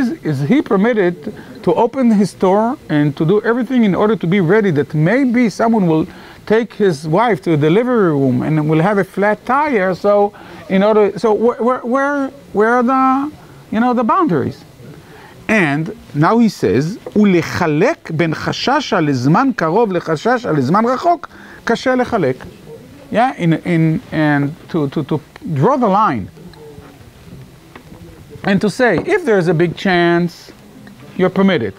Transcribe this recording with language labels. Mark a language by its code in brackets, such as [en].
[en] Is he permitted to open his store and to do everything in order to be ready that maybe someone will take his wife to the delivery room and will have a flat tire? So where are the boundaries? And now he says, [he] ולחלק בין חשש לזמן קרוב לחשש לזמן רחוק, קשה לחלק. [en] Yeah, and to draw the line. And to say, if there's a big chance, you're permitted.